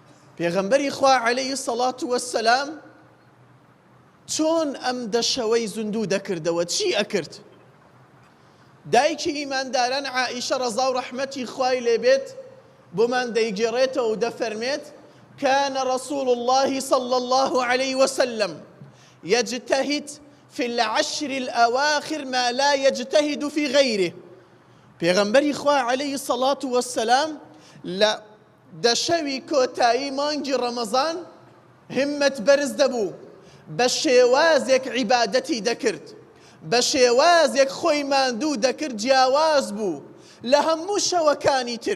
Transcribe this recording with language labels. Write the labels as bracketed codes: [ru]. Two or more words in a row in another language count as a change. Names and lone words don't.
[ckb] پێغەمبەری خوا [ar] عەلەیهی سەڵات وەسسەلام [ckb] چۆن ئەم دەشەوەی زیندوو دەکردەوە، چی ئەکرد؟ دایکی ئیمانداران عائیشە ڕەزا و ڕەحمەتی خوای لێبێت بۆمان دەیگێڕێتەوە و دەفەرمێت [ar] كان رسول الله صلى الله عليه وسلم يجتهد في العشر الأواخر ما لا يجتهد في غيره. [ckb] پێغەمبەری خوا [ar] عەلەیهی سەڵات وەسسەلام [ckb] لە دەشەوی کۆتایی مانگی ڕەمەزان همەت بەرز دەبوو، بە شێوازێک عیبادەتی دەکرد، بە شێوازێک خۆی ماندوو دەکرد، جیاواز بوو لە هەموو شەوەکانی تر.